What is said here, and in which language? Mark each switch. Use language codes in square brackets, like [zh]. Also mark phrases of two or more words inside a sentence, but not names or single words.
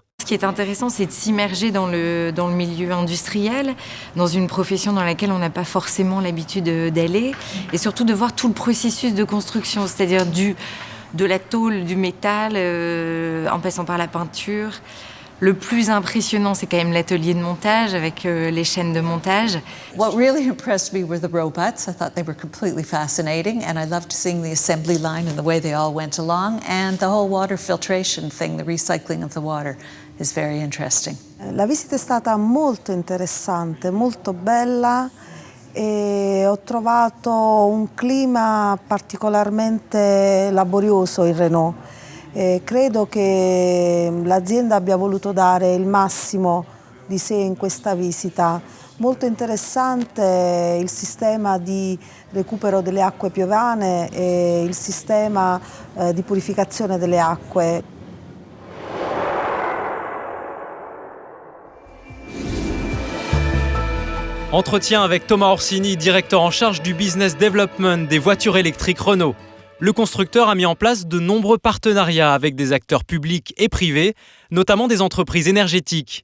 [fr] Ce qui est intéressant, c'est de s'immerger dans le milieu industriel, dans une profession dans laquelle on n'a pas forcément l'habitude d'aller, et surtout de voir tout le processus de construction, c'est-à-dire de la tôle, du métal, en passant par la peinture. Le plus impressionnant, c'est quand même l'atelier de montage avec les chaînes de montage. [en] What really impressed me were the robots. I thought they were completely fascinating, and I loved seeing the assembly line and the way they all went along, and the whole water filtration thing, the recycling of the water, is very interesting. [it] La visita è stata molto interessante, molto bella. E ho trovato un clima particolarmente laborioso in Renault. Credo che l'azienda abbia voluto dare il massimo di sé in questa visita. Molto interessante il sistema di recupero delle acque piovane e il sistema di purificazione delle acque. [fr] Entretien avec Thomas Orsini, directeur en charge du [en] business development [fr] des voitures électriques Renault. Le constructeur a mis en place de nombreux partenariats avec des acteurs publics et privés, notamment des entreprises énergétiques.